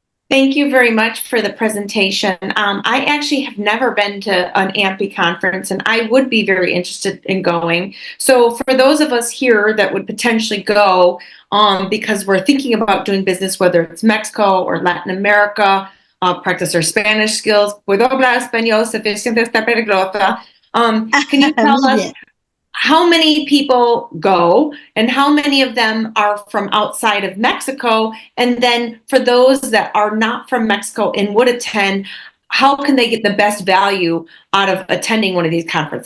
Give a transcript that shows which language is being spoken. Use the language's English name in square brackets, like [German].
[English] Thank you very much for the presentation. I actually have never been to an AMPI conference, and I would be very interested in going. So for those of us here that would potentially go, because we're thinking about doing business, whether it's Mexico or Latin America, practice our Spanish skills. [Spanish] Puedo hablar español suficiente esta peligrosa. [English] Can you tell us how many people go and how many of them are from outside of Mexico? And then for those that are not from Mexico and would attend, how can they get the best value out of attending one of these conferences?